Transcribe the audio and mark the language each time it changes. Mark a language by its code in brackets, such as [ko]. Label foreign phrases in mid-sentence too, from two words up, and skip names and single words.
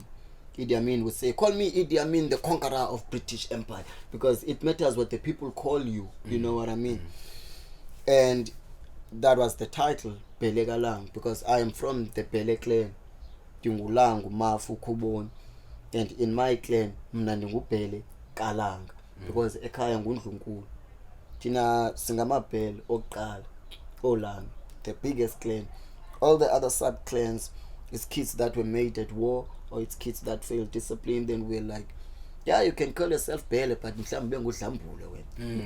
[en] Idi Amin would say, call me Idi Amin, the conqueror of British Empire, because it matters what the people call you, you know what I mean? And that was the title, Bhele Galang, because I am from the Bhele clan, Dingulangu Mafu Kubon, and in my clan, [xh] mna ndingubhele Kalanga, because ekhaya ngundlunkulu. Thina singamabhele oqala, Olanga, [en] the biggest clan. All the other sub clans is kids that were made at war, or it's kids that failed discipline. Then we're like, yeah, you can call yourself Bhele, but [xh] mhlambe ngudlambule wena.